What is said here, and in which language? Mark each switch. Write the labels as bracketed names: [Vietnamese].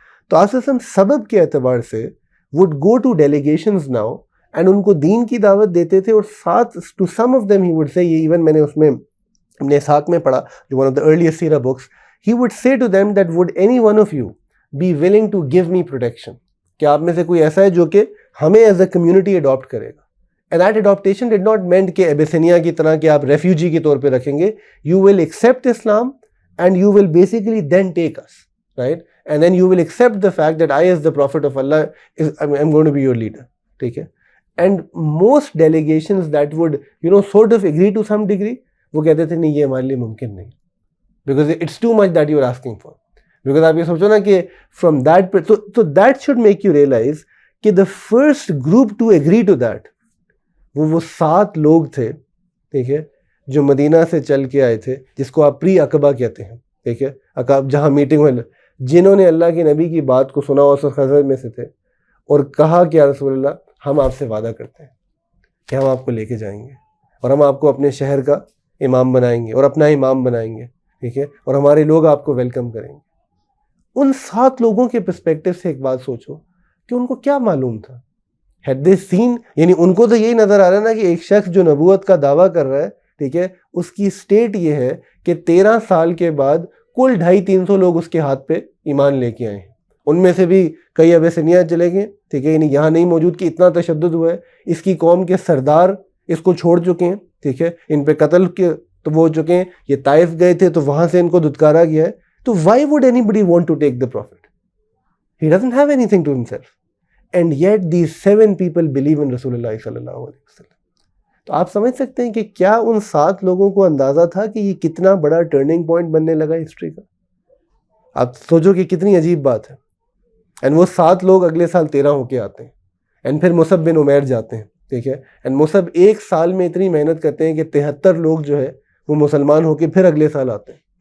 [Urdu] تو آپ سبب کے اعتبار سے [English] would go to delegations now and [Urdu] ان کو دین کی دعوت دیتے تھے, اور ساتھ [English] to some of them he would say, [Urdu] یہ ایون میں نے اس میں اپنے اسحاق میں پڑھا جو [English] one of the earliest [Urdu] سیرہ books, [English] he would say to them that would any one of you be willing to give me protection, [Urdu] کہ آپ میں سے کوئی ایسا ہے جو کہ ہمیں [English] as a community adapt [Urdu] کرے گا. [English] And that adoption did not meant [Urdu] کہ ایبیسینیا کی طرح کہ آپ ریفیوجی کے طور پہ رکھیں گے, [English] you will accept Islam and you will basically then take us, right? And then you will accept the fact that I as the Prophet of Allah I'm going to be your leader. [Urdu] ٹھیک ہے. [English] And most delegations that would sort of agree to some degree, [Urdu] وہ کہتے تھے نہیں یہ ہمارے لیے ممکن نہیں, [English] because it's too much that you are asking for. [Urdu] Because آپ یہ سوچو نا کہ [English] from that so that should make you realize [Urdu] کہ [English] the first group to agree to that [Urdu] وہ 7 لوگ تھے, ٹھیک ہے, جو مدینہ سے چل کے آئے تھے, جس کو آپ پری عقبہ کہتے ہیں, ٹھیک ہے, عقاب جہاں میٹنگ ہوئی, جنہوں نے اللہ کے نبی کی بات کو سنا اور خزرج میں سے تھے, اور کہا کہ یا رسول اللہ ہم آپ سے وعدہ کرتے ہیں کہ ہم آپ کو لے کے جائیں گے اور ہم آپ کو اپنے شہر کا امام بنائیں گے اور اپنا امام بنائیں گے, ٹھیک ہے, اور ہمارے لوگ آپ کو ویلکم کریں گے. ان 7 لوگوں کے پرسپیکٹو سے ایک بات سوچو کہ ان کو کیا معلوم تھا. [English] had they seen, [Urdu] یعنی ان کو تو یہی نظر آ رہا ہے نا کہ ایک شخص جو نبوت کا دعویٰ کر رہا ہے, ٹھیک ہے, اس کی سٹیٹ یہ ہے کہ 13 سال کے بعد کل 250-300 لوگ اس کے ہاتھ پہ ایمان لے کے آئے ہیں. ان میں سے بھی کئی ابیسینیا چلے گئے, ٹھیک ہے, یعنی یہاں نہیں موجود کہ اتنا تشدد ہوا ہے. اس کی قوم کے سردار اس کو چھوڑ چکے ہیں, ٹھیک ہے, ان پہ قتل کے تو وہ ہو چکے ہیں. یہ طائف گئے تھے تو وہاں سے ان کو دھتکارا گیا ہے. [English] تو why would anybody want to take the Prophet? He doesn't have anything to himself. And yet these 7 people believe in رسول اللہ صلی اللہ علیہ وسلم. [Urdu] تو آپ سمجھ سکتے ہیں کہ کیا ان 7 لوگوں کو اندازہ تھا کہ یہ کتنا بڑا ٹرننگ پوائنٹ بننے لگا ہسٹری کا. آپ سوچو کہ کتنی عجیب بات ہے. اینڈ وہ 7 لوگ اگلے سال 13 ہو کے آتے ہیں, اینڈ پھر مصعب بن عمیر جاتے ہیں, ٹھیک ہے, اینڈ مصعب ایک سال میں اتنی محنت کرتے ہیں کہ 73 لوگ جو ہے وہ مسلمان ہو کے پھر اگلے سال آتے ہیں.